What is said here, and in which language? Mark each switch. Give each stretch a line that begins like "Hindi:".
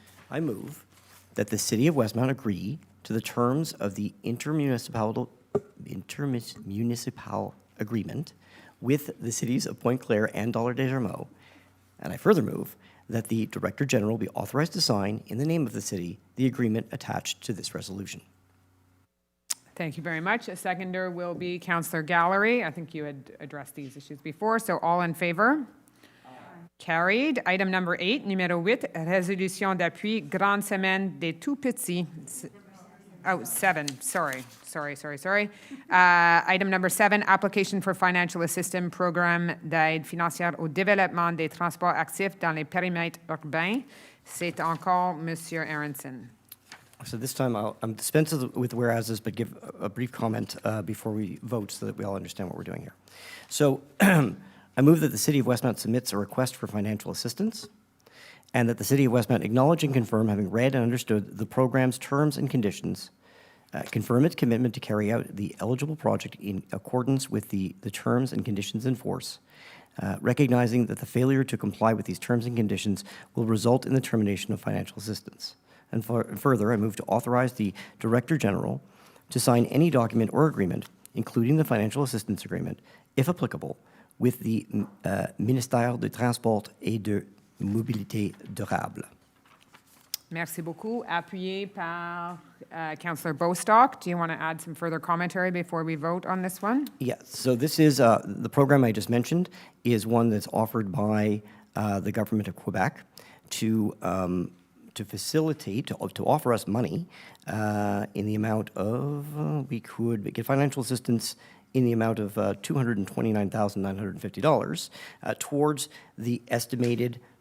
English: I move that the City of Westmount agree to the terms of the intermunicipal agreement with the cities of Pointe-Claire and Dollard-Des-Ormeaux, and I further move that the Director General be authorized to sign, in the name of the city, the agreement attached to this resolution. Thank you very much. A seconder will be Councillor Gallery. I think you had addressed these issues before, so all in favor? Carried. Item number 8,
French: numéro 8, résolution d'appui, grande semaine des tout-petits.
English: Oh, 7, sorry. Item number 7, application for financial assistance
French: programme d'aide financière au développement des transports actifs dans les périmètres urbains. C'est encore Monsieur Aronson.
English: So this time I'm dispense with whereases, but give a brief comment before we vote so that we all understand what we're doing here. So I move that the City of Westmount submits a request for financial assistance, and that the City of Westmount acknowledge and confirm, having read and understood the program's terms and conditions, confirm its commitment to carry out the eligible project in accordance with the terms and conditions in force, recognizing that the failure to comply with these terms and conditions will result in the termination of financial assistance. And further, I move to authorize the Director General to sign any document or agreement, including the financial assistance agreement, if applicable, with the Ministère des Transports et de Mobilité Durable.
French: Merci beaucoup. Appuyé par Councillor Bostock.
English: Do you want to add some further commentary before we vote on this one? Yes. So this is the program I just mentioned is one that's offered by the government of Quebec to facilitate, to offer us money in the amount of, we could get financial assistance in the amount of $229,950 towards the estimated